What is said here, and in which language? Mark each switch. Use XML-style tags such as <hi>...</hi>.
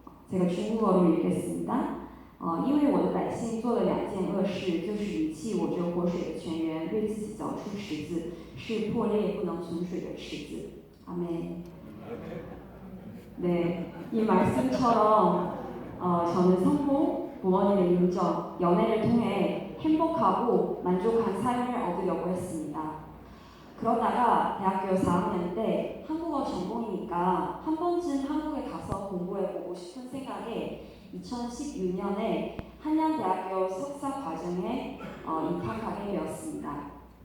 <ko>제가 중국어로 읽겠습니다.</ko> <zh>因为我的百姓做了2件恶事，就是遗弃我这活水的泉源，为自己凿出池子，是破裂不能存水的池子。</zh> <ko>아멘. 네, 이 말씀처럼 저는 성공, 부모님의 인정, 연애를 통해 행복하고 만족한 삶을 얻으려고 했습니다. 그러다가 대학교 4학년 때 한국어 전공이니까 한 번쯤 한국에 가서 공부해보고 싶은 생각에 2016년에 한양대학교 석사 과정에 입학하게 되었습니다.</ko>